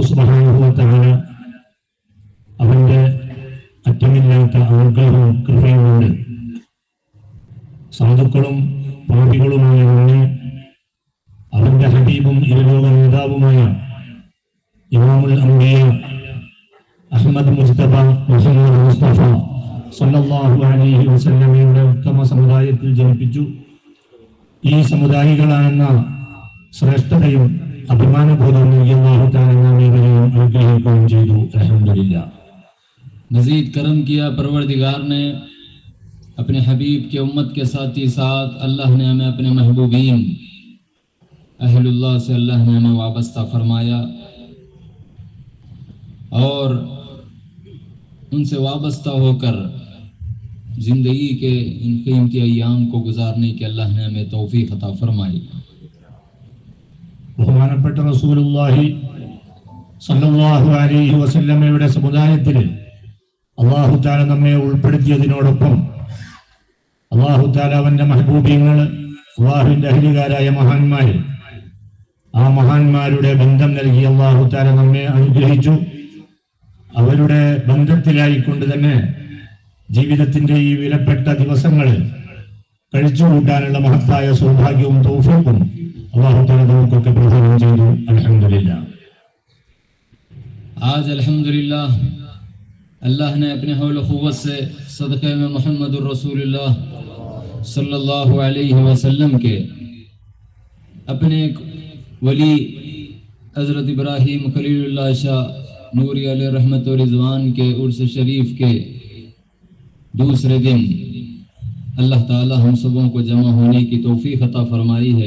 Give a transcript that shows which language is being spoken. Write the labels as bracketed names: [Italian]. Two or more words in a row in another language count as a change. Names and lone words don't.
[Arabic] سبحانه وتعالى [Malayalam] അവന്റെ അറ്റമില്ലാത്ത അനുഗ്രഹവും കൃപയും കൊണ്ട് സാധുക്കളും പാപികളുമായ നമ്മെ അവന്റെ ഹബീബും ഇരുലോക നേതാവുമായ [Arabic] إمام الأنبياء [Malayalam] അഹ്മദ് മുസ്തഫ മുഹമ്മദ് മുസ്തഫ [Arabic] صلى الله عليه وسلم [Malayalam] ഉത്തമ സമുദായത്തിൽ ജനിപ്പിച്ചു. ഈ സമുദായികളാണെന്ന ശ്രേഷ്ഠതയും അഭിമാനബോധവും [Arabic] الله تعالى [Malayalam] നമ്മെയും അനുഗ്രഹിക്കുകയും ചെയ്തു. [Arabic] الحمد لله۔ [Urdu] مزید کرم کیا پروردگار نے اپنے حبیب کے امت کے ساتھ ہی ساتھ اللہ نے ہمیں اپنے محبوبین اہل اللہ سے اللہ نے ہمیں وابستہ فرمایا، اور ان سے وابستہ ہو کر زندگی کے ان قیمتی ایام کو گزارنے کی اللہ نے ہمیں توفیق عطا فرمائی۔ [Malayalam] ബഹുമാനപ്പെട്ട റസൂലുള്ളാഹി [Arabic] صلى الله عليه وسلم [Malayalam] സമുദായത്തിൽ [Arabic] الله تعالى [Malayalam] നമ്മെ ഉൾപ്പെടുത്തിയതിനോടൊപ്പം [Arabic] الله تعالى [Malayalam] അവന്റെ മഹബൂബീങ്ങൾ, അല്ലാഹുവിന്റെ അഹ്ലികാരായ മഹാന്മാർ, ആ മഹാന്മാരുടെ ബന്ധം നൽകി [Arabic] الله تعالى [Malayalam] നമ്മെ അനുഗ്രഹിച്ചു. അവരുടെ ബന്ധത്തിലായിക്കൊണ്ട് തന്നെ ജീവിതത്തിന്റെ ഈ വിലപ്പെട്ട ദിവസങ്ങൾ കഴിച്ചുകൂട്ടാനുള്ള മഹത്തായ സൗഭാഗ്യവും തൗഫീഖും [Arabic] الله تعالى [Malayalam] നമുക്കൊക്കെ പ്രദാനം ചെയ്തു. [Arabic] الحمد لله۔ [Urdu] آج الحمدللہ اللہ نے اپنے حول و قوت سے صدقے میں محمد الرسول اللہ [Arabic] صلی اللہ علیہ وسلم [Urdu] کے اپنے ایک ولی حضرت ابراہیم خلیل اللہ شاہ نوری علیہ رحمت و رضوان کے عرس شریف کے دوسرے دن اللہ تعالی ہم سبوں کو جمع ہونے کی توفیق عطا فرمائی ہے۔